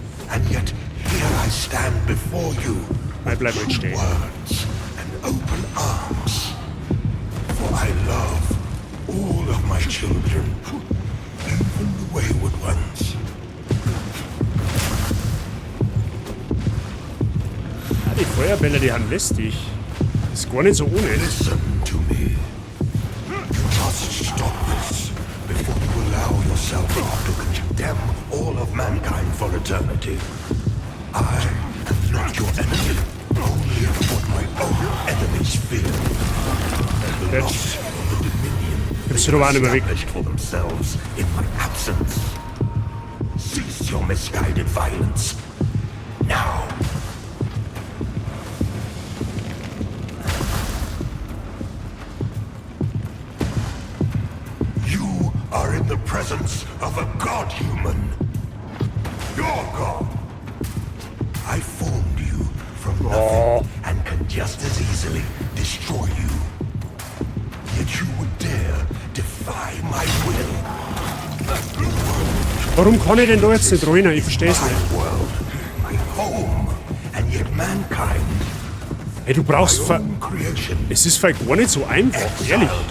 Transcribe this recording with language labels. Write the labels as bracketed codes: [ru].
[en] And yet, here I stand before you with true words and open arms. For I love all of my children, even the wayward ones. [de] Ja, die Feuerbälle, die haben lästig. Das ist gar nicht so ohne. [en] Listen to me. You must stop this before you allow yourself to condemn all of mankind for eternity. I am not your enemy, only what my own enemies fear. And the loss of the dominion they established for themselves in my absence. Cease your misguided violence. Now. You are in the presence of a god-human. Your god. I formed you from nothing and can just as easily destroy you. Yet you would dare defy my will. [de] Warum kann ich denn da jetzt nicht rein? Ich versteh's nicht. [en] My home, and yet mankind. [de] Hey, du brauchst... Es ist vielleicht gar nicht so einfach, ehrlich.